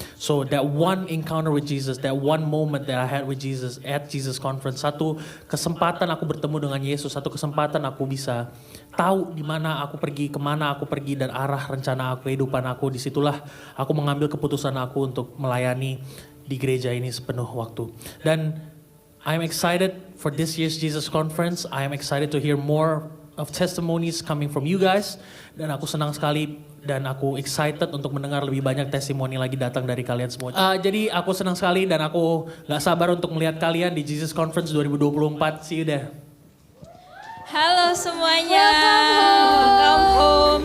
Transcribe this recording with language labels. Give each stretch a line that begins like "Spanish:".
English: So that one encounter with Jesus, that one moment that I had with Jesus at Jesus Conference,
Indonesian: satu kesempatan aku bertemu dengan Yesus, satu kesempatan aku bisa tahu di mana aku pergi, kemana aku pergi, dan arah rencana aku, kehidupan aku. Disitulah aku mengambil keputusan aku untuk melayani di gereja ini sepenuh waktu. Dan
English: I'm excited for this year's Jesus Conference. I am excited to hear more of testimonies coming from you guys.
Indonesian: Dan aku senang sekali dan aku excited untuk mendengar lebih banyak testimoni lagi datang dari kalian semua. Jadi aku senang sekali dan aku gak sabar untuk melihat kalian di Jesus Conference 2024.
English: See you there.
Indonesian: Halo semuanya,
English: welcome home.